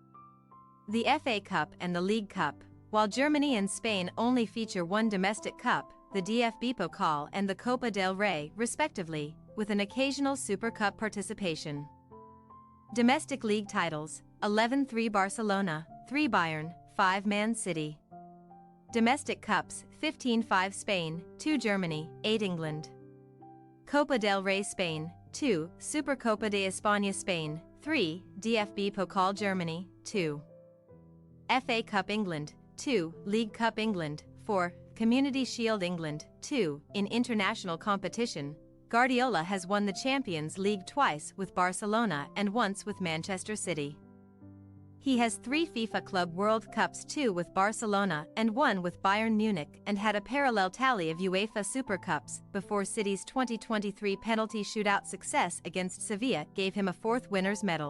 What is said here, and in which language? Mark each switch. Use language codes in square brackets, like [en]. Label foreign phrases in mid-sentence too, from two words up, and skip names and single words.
[en] The FA Cup and the League Cup, while Germany and Spain only feature 1 domestic cup, the DFB Pokal and the Copa del Rey, respectively, with an occasional Super Cup participation. Domestic league titles: 11-3 Barcelona, 3 Bayern, 5 Man City. Domestic cups: 15-5 Spain, 2 Germany, 8 England. Copa del Rey Spain, 2, Supercopa de España Spain, 3, DFB Pokal Germany, 2. FA Cup England, 2, League Cup England, 4, Community Shield England, 2. In international competition, Guardiola has won the Champions League twice with Barcelona and once with Manchester City. He has 3 FIFA Club World Cups, 2 with Barcelona and 1 with Bayern Munich, and had a parallel tally of UEFA Super Cups before City's 2023 penalty shootout success against Sevilla gave him a 4th winner's medal.